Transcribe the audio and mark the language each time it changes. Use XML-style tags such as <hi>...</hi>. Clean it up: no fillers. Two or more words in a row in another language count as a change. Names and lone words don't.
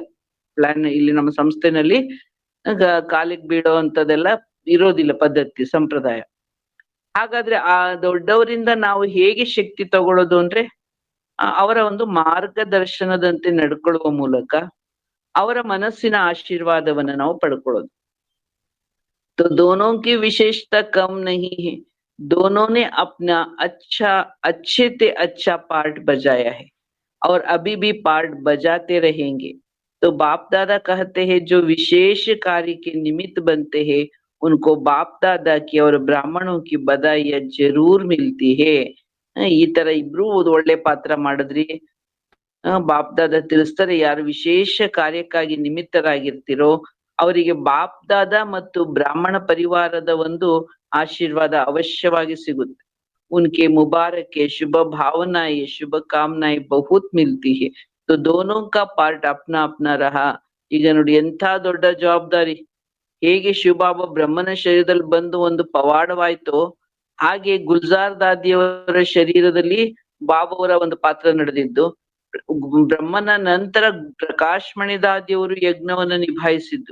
<kn>ಇಲ್ಲಿ ನಮ್ಮ ಸಂಸ್ಥೆನಲ್ಲಿ ಕಾಲಿಗೆ ಬೀಳೋ ಅಂತದೆಲ್ಲ ಇರೋದಿಲ್ಲ ಪದ್ಧತಿ, ಸಂಪ್ರದಾಯ. ಹಾಗಾದ್ರೆ ಆ ದೊಡ್ಡವರಿಂದ ನಾವು ಹೇಗೆ ಶಕ್ತಿ ತಗೊಳ್ಳೋದು ಅಂದ್ರೆ, ಅವರ ಒಂದು ಮಾರ್ಗದರ್ಶನದಂತೆ ನಡ್ಕೊಳ್ಳುವ ಮೂಲಕ ಅವರ ಮನಸ್ಸಿನ ಆಶೀರ್ವಾದವನ್ನ ನಾವು ಪಡ್ಕೊಳ್ಳೋದು.</kn> <hi>तो दोनों की विशेषता कम नहीं है, दोनों ने अपना अच्छे से अच्छा पार्ट बजाया है और अभी भी पार्ट बजाते रहेंगे. तो बाप दादा कहते हैं जो विशेष कार्य के निमित्त बनते हैं उनको बाप दादा की और ब्राह्मणों की बधाई जरूर मिलती है.</hi> <kn>ಈ ತರ ಇಬ್ರು ಒಳ್ಳೆ ಪಾತ್ರ ಮಾಡಿದ್ರಿ. ಬಾಪ್ ದಾದ ತಿಳಿಸ್ತಾರೆ, ಯಾರು ವಿಶೇಷ ಕಾರ್ಯಕ್ಕಾಗಿ ನಿಮಿತ್ತರಾಗಿರ್ತಿರೋ ಅವರಿಗೆ ಬಾಪ್ ದಾದ ಮತ್ತು ಬ್ರಾಹ್ಮಣ ಪರಿವಾರದ ಒಂದು ಆಶೀರ್ವಾದ ಅವಶ್ಯವಾಗಿ ಸಿಗುತ್ತೆ.</kn> <hi>उनके मुबारक शुभ भावनाएं शुभ कामनाएं बहुत मिलती है. तो दोनों का पार्ट अपना अपना रहा.</hi> <kn>ಈಗ ನೋಡಿ ಎಂಥ ದೊಡ್ಡ ಜವಾಬ್ದಾರಿ. ಹೇಗೆ ಶಿವಬಾಬಾ ಬ್ರಹ್ಮನ ಶರೀರದಲ್ಲಿ ಬಂದು ಒಂದು ಪವಾಡವಾಯ್ತೋ, ಹಾಗೆ ಗುಲ್ಜಾರ್ ದಾದಿಯವರ ಶರೀರದಲ್ಲಿ ಬಾಬಾವರ ಒಂದು ಪಾತ್ರ ನಡೆದಿದ್ದು. ಬ್ರಹ್ಮನ ನಂತರ ಪ್ರಕಾಶ್ ಮಣಿ ದಾದಿಯವರು ಯಜ್ಞವನ್ನ ನಿಭಾಯಿಸಿದ್ದು.</kn>